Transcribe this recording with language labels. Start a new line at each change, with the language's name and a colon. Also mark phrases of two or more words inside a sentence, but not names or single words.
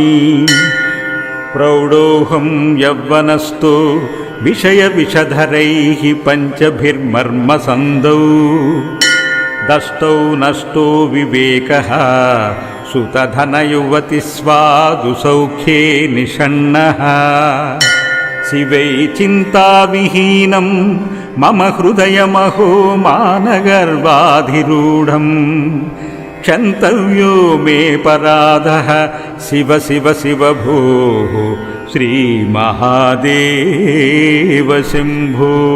Sanskrit: प्रौढोऽहं यौवनस्थो विषयविषधरैः पञ्चभिर्मर्मसन्धौ दष्टौ नष्टो विवेकः सुतधनयुवतिस्वादुसौख्ये निषण्णः। శివై చింతావిహీనం మమ హృదయమహో మానగర్వాధిరూఢం క్షంతవ్యో మే పరాధః శివ శివ శివ భోః శ్రీమహాదేవ శంభో.